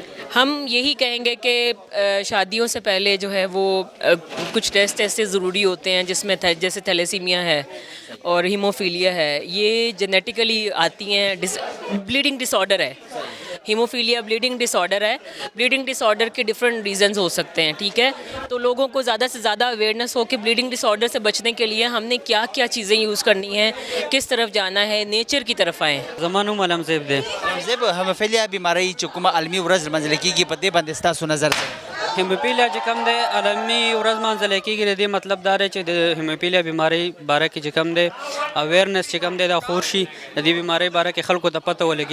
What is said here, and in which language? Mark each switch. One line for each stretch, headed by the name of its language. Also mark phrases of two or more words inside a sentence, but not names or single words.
Urdu: ہم یہی کہیں گے کہ شادیوں سے پہلے جو ہے وہ کچھ ٹیسٹ ایسے ضروری ہوتے ہیں جس میں جیسے تھیلیسیمیا ہے اور ہیموفیلیا ہے, یہ جینیٹیکلی آتی ہیں.
English: bleeding disorder
Urdu: ہے ہیموفیلیا,
English: bleeding disorder
Urdu: ہے.
English: bleeding disorder
Urdu: کے
English: different reasons
Urdu: ہو سکتے ہیں. ٹھیک ہے, تو لوگوں کو زیادہ سے زیادہ اویئرنیس ہو کہ
English: bleeding disorder
Urdu: سے بچنے کے لیے ہم نے کیا کیا چیزیں یوز کرنی ہیں, کس طرف جانا ہے, نیچر کی طرف آئیں.
Pashto: زمانو ملم زیب دے زیب هیموفیلیا بیماری چې کومه عالمي ورځ لمانځل کېږي په دې باندې ستاسو نظر دی؟ هیموفیلیا چې کوم دی عالمي ورځ مانځل کېږي, د دې مطلب دا دی چې د هیموفیلیا بیماری باره کې چې کوم دی اویرنس چې کوم دی دا خور شي, د دې بیماری باره کې خلکو ته پته ولګي.